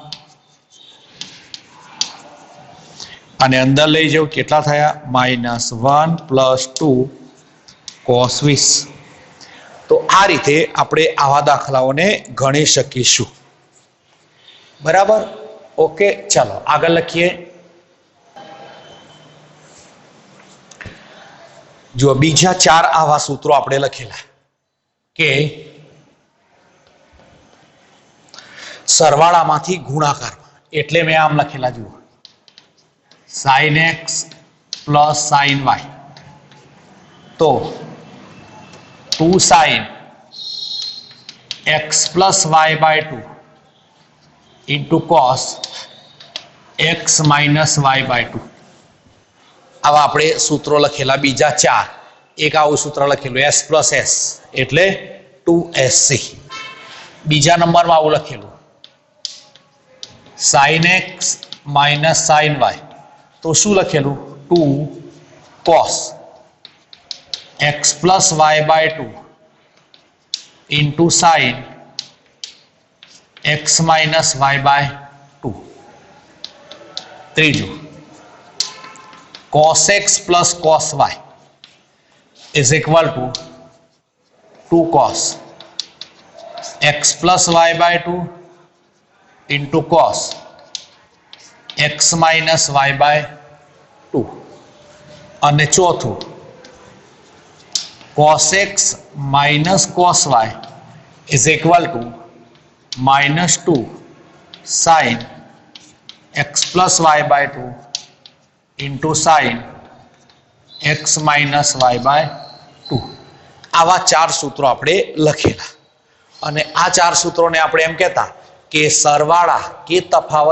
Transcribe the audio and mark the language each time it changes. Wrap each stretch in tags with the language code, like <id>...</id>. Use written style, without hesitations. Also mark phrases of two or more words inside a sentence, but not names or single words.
<gu>અને અંદર લઈ જાવ કેટલા થયા -1 + 2 cos 20 તો આ રીતે આપણે આવા દાખલાઓને ગણી શકીશું બરાબર ઓકે ચાલો આગળ લખીએ જો બીજા 4 આવા સૂત્રો આપણે લખેલા કે સરવાળામાંથી ગુણાકારમાં એટલે મેં આમ લખેલા જુઓ</gu> <en>sin x + sin y</en> <gu>તો</gu> <en>2 sin x + y/2 into cos x - y/2</en> <gu>આવા આપણે સૂત્રો લખેલા બીજા 4 એક આવું સૂત્ર લખેલું s + s એટલે 2sc બીજા નંબરમાં આવું લખેલું</gu> <en>sin x - sin y</en> <gu>તો શું લખેલું</gu> <en>2 cos x + y/2 into sin x - y/2 ત્રીજું cos x + cos y is equal to 2 cos x + y/2 into cos x - y/2</en> <gu>અને ચોથું</gu> <en>cos x - cos y is equal to -2 sin x + y/2 into sin x - y/2</en> <gu>આવા 4 સૂત્રો આપણે લખેલા અને આ 4 સૂત્રોને આપણે એમ કહેતા કે સરવાળા કે તફાવત</gu>